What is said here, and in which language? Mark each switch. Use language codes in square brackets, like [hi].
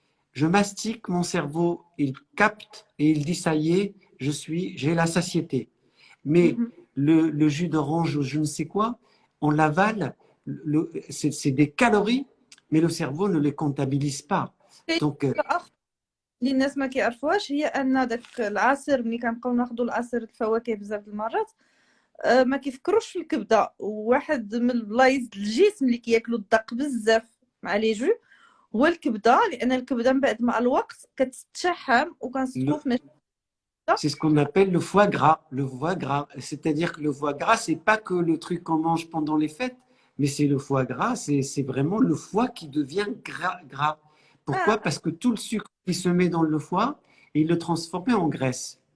[fr] Je mastique, mon cerveau, il capte et il dit ça y est, j'ai la satiété. Mais le jus d'orange ou je ne sais quoi, on l'avale, c'est des calories, mais le cerveau ne les comptabilise pas. Donc, [ar] اللي الناس ما كيعرفوهاش هي ان داك العصير ملي كنبقاو ناخذوا العصير الفواكه بزاف المرات ما كيفكروش في الكبده. وواحد من البلايص الجسم اللي كياكلوا الدق بزاف مع لي جو هو الكبده، لان الكبده من بعد مع الوقت كتتشحم وكنصبحوا في [fr] c'est ce qu'on appelle le foie gras. Le foie gras, c'est-à-dire que le foie gras, c'est pas que le truc qu'on mange pendant les fêtes, mais c'est le foie gras, c'est vraiment le foie qui devient gras. Pourquoi? Parce que tout le sucre qui se met dans le foie, il le transforme en graisse.